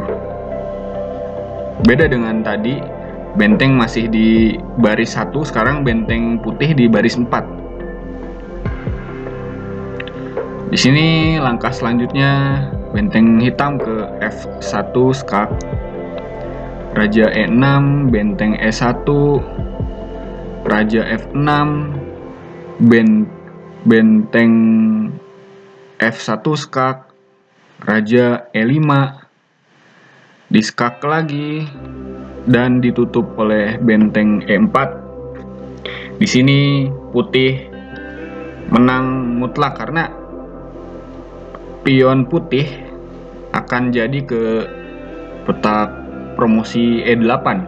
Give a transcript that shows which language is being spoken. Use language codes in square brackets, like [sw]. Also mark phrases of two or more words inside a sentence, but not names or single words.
[id] Beda dengan tadi, benteng masih di baris 1, sekarang benteng putih di baris 4. Di sini langkah selanjutnya benteng hitam ke F1 skak, raja E6, benteng E1, raja F6, benteng F1 skak, raja E5, diskak lagi dan ditutup oleh benteng E4. Di sini putih menang mutlak karena pion putih akan jadi ke petak promosi E8.